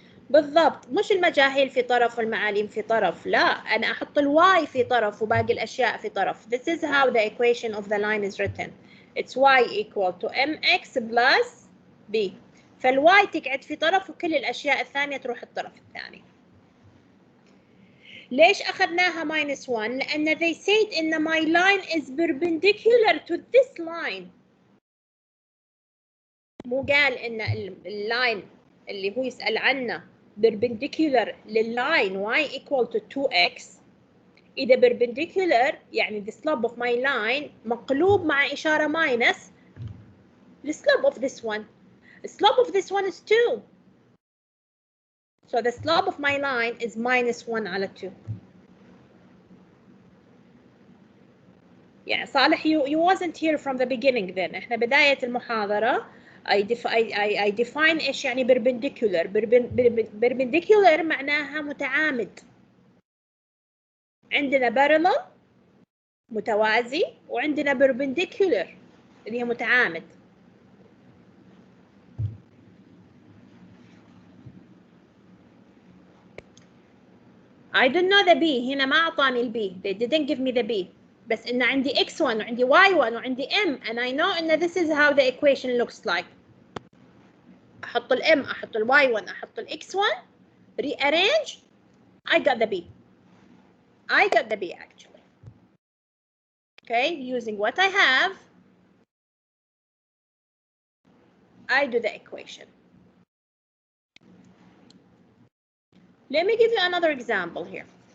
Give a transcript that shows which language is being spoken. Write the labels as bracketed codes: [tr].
[ar] بالضبط، مش المجاهيل في طرف والمعاليم في طرف، لا، أنا أحط الواي في طرف وباقي الأشياء في طرف. [en] This is how the equation of the line is written. It's y equal to mx plus b. [ar] فالواي تقعد في طرف وكل الأشياء الثانية تروح الطرف الثاني. ليش أخذناها [en] minus 1؟ [ar] لأن [en] they said [ar] إن [en] my line is perpendicular to this line. [ar] مو قال إن اللاين اللي هو يسأل عنه perpendicular لللاين [en] y equal to 2x. [ar] إذا [en] perpendicular [ar] يعني [en] the slope of my line [ar] مقلوب مع إشارة [en] minus the slope of this one. The slope of this one is 2. So the slope of my line is minus 1 على 2. Yeah, صالح, you wasn't here from the beginning then. [ar] إحنا بداية المحاضرة [en] I define [ar] إيش يعني perpendicular. Perpendicular معناها متعامد. عندنا parallel متوازي وعندنا perpendicular اللي هي متعامد. [en] I don't know the B. [ar] هنا ما أعطاني ال B. [en] They didn't give me the B. [ar] بس إن عندي x1 وعندي y1 وعندي m [en] and I know [ar] إن [en] this is how the equation looks like. [ar] أحط ال m أحط ال y1 أحط ال x1 rearrange. [en] I got the B. I got the B actually. Okay, using what I have, I do the equation. Let me give you another example here.